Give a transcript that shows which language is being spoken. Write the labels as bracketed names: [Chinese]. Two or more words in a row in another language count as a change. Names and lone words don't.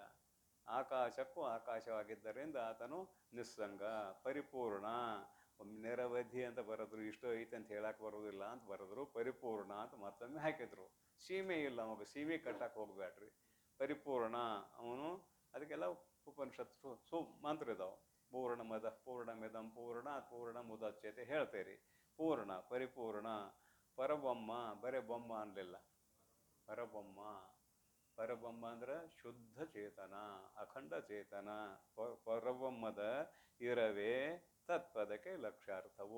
[Kannada] ಆಕಾಶಕ್ಕೂ ಆಕಾಶವಾಗಿದ್ದರಿಂದ ಆತನು ನಿಸ್ಸಂಗ, ಪರಿಪೂರ್ಣ. ನಿರವಧಿ ಅಂತ ಬರೆದ್ರು, ಇಷ್ಟು ಐತೆ ಅಂತ ಹೇಳಕ್ಕೆ ಬರೋದಿಲ್ಲ ಅಂತ ಬರೆದ್ರು. ಪರಿಪೂರ್ಣ ಅಂತ ಮತ್ತೊಮ್ಮೆ ಹಾಕಿದ್ರು. ಸೀಮೆ ಇಲ್ಲ ಅವಾಗ, ಸೀಮೆ ಕಟ್ಟಕ್ಕೆ ಹೋಗ್ಬೇಡ್ರಿ. ಪರಿಪೂರ್ಣ ಅವನು. ಅದಕ್ಕೆಲ್ಲ ಉಪನಿಷತ್ತು ಮಂತ್ರ ಇದಾವೆ. [Sanskrit] ಪೂರ್ಣಮದ ಪೂರ್ಣಮಿದಂ ಪೂರ್ಣಾತ್ ಪೂರ್ಣಮುದಚ್ಯತೆ [Kannada] ಹೇಳ್ತೇರಿ. ಪೂರ್ಣ, ಪರಿಪೂರ್ಣ. ಪರಬೊಮ್ಮ, ಬರೇ ಬೊಮ್ಮ ಅನ್ನಲಿಲ್ಲ, ಪರಬೊಮ್ಮ. ಪರಬ್ರಹ್ಮ ಅಂದ್ರೆ ಶುದ್ಧ ಚೇತನ, ಅಖಂಡ ಚೇತನ. ಪರಬ್ರಹ್ಮದ ಇರವೇ ತತ್ಪದಕ್ಕೆ ಲಕ್ಷ್ಯಾರ್ಥವು.